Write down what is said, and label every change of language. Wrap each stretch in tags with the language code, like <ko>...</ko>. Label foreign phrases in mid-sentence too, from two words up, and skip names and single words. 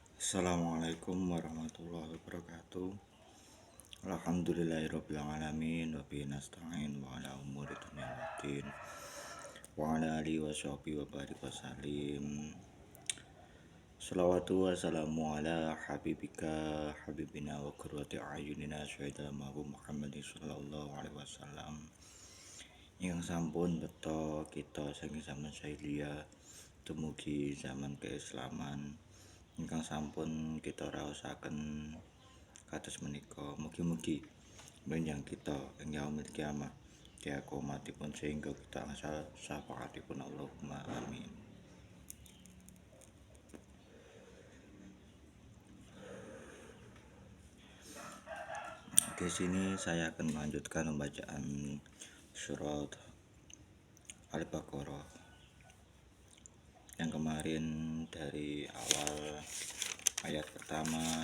<ar>السلام عليكم ورحمة الله وبركاته. الحمد لله رب العالمين وبه نستعين وعلى أمور الدنيا والدين. وعلى آله وصحبه وبارك وسلم. الصلاة والسلام على حبيبك حبيبنا وقرة أعيننا سيد المحبوب محمد صلى الله عليه وسلم.</ar> <jv>Yang sampun beto kita saking zaman jahiliyah dumugi zaman keislaman. Ingkang sampun kita raosaken kados menika, mugi-mugi benjang kita ing</jv> <ar>يوم القيامة</ar> <jv>diakomatipun sehingga kita asal syafaatipun</jv> <ar>اللهم آمين.</ar> <id>Di sini saya akan melanjutkan pembacaan surat Al-Baqarah yang kemarin dari awal ayat pertama</id>